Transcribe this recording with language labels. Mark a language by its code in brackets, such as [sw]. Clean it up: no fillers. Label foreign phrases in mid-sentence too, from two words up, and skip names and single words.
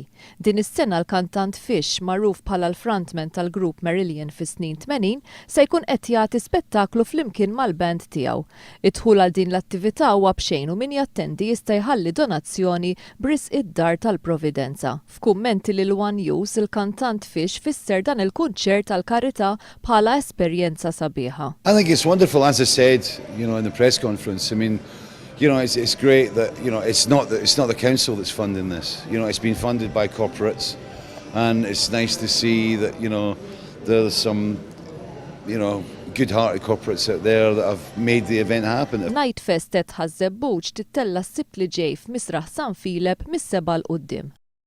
[mt] Din is-sena l-kantant Fish, magħruf bħala l-frontman tal-group Marillion fis-snin 80, se jkun qed jagħti spettaklu flimkien mal-band tiegħu. Id-dħul għal din l-attività huwa b'xejn u min jattendi jista' jħalli donazzjoni bris id-dar tal-Providenza. F'kummenti lil One News, il-kantant Fish fisser dan il-kunċert tal-karità bħala esperjenza sabiħa. [en] I think it's wonderful, as I said, in the press conference. I mean, it's great that, it's not the council that's funding this. It's been funded by corporates, and it's nice to see that, there's some, good-hearted corporates out there that have made the event happen. [mt] Night Fest Haz-Zebbug tittella s-Sibt li ġej f'Misraħ San Filip mis-7 l-qudiem.